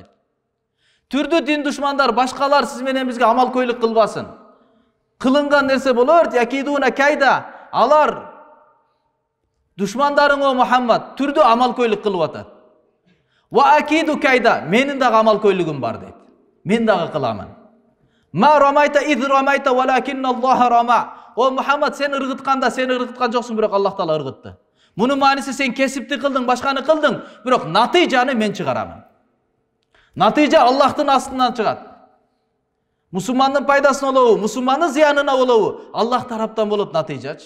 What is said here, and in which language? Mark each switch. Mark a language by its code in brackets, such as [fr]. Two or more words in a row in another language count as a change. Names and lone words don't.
[ky] Түрдүү дин душмандар башкалар сиз менен бизге амал көйлүк кылбасын. Кылынган нерсе болор, [ar] يكيدون كيدا. [ky] Алар душмандарың о Мухаммад түрдүү амал көйлүк кылып атат. [ar] وأكيد كيدا, [ky] менин дагы амал көйлүгүм бар дейт. Мен дагы кыламын. [ar] وما رميت إذ رميت ولكن الله رمى. [ky] О Мухаммад, сен ыргытканда сен ыргыткан жоксуң, бирок Аллах таала ыргытты. Мунун мааниси сен кесипти кылдың, башканы кылдың, бирок натыйжаны мен чыгарамын. Натыйжа Аллахтын астынан чыгат. Мусулмандын пайдасына болобу, мусулмандын зыянына болобу, Аллах тараптан болот натыйжачы.